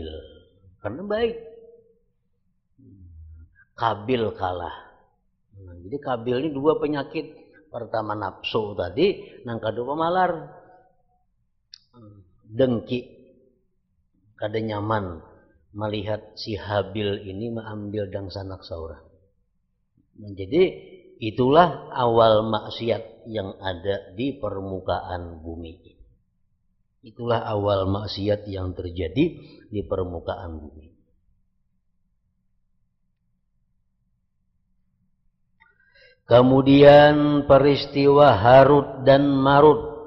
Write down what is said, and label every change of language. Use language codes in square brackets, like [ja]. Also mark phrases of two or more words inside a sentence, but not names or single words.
[id] Karena baik. Kabil kalah. [bjn] Jadi Kabil ini dua penyakit. Pertama nafsu tadi, nang kedua pemalar. Dengki. Kada nyaman melihat si Habil ini mengambil dangsanak seorang. [id] Jadi itulah awal maksiat yang ada di permukaan bumi. Itulah awal maksiat yang terjadi di permukaan bumi. Kemudian peristiwa Harut dan Marut.